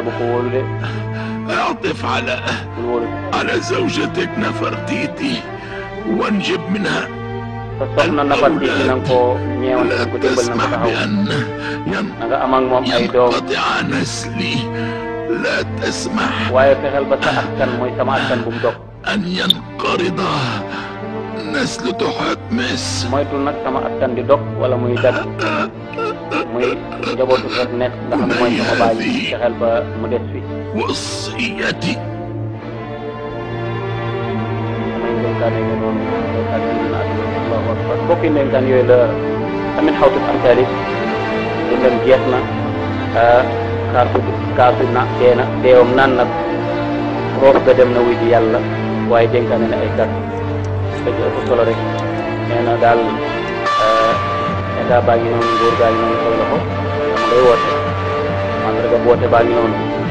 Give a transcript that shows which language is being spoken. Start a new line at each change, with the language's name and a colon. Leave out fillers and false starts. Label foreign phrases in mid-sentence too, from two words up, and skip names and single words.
Arabic: اعطف على زوجتك نفرتيتي وانجب منها لا تسمح بأن ينقطع نسلي لا تسمح أن ينقرض نسل تحتمس
Wolof: moytul nag sama askan di dog wala muy dag muy njabootu Totnes nga xam ne mooy sama baay fexeel ba mu des fi
Arabic: وصيتي
Wolof: samay ndénkaane nga noonu ak dina
Arabic: الله أكبر
Wolof: bokki ndénkaan yooyu la amin xawtut am taali dundam jeex na kaasu na dee na deewam naan na roof ga dem na wuy ji yàlla waaye dénkaane na ay kàddu la ci ëpp solo rek nee na daal état baa ngi noonu nguur gaa ngi noonu say loxo dama ngay woote mandarga boote baa ngi noonu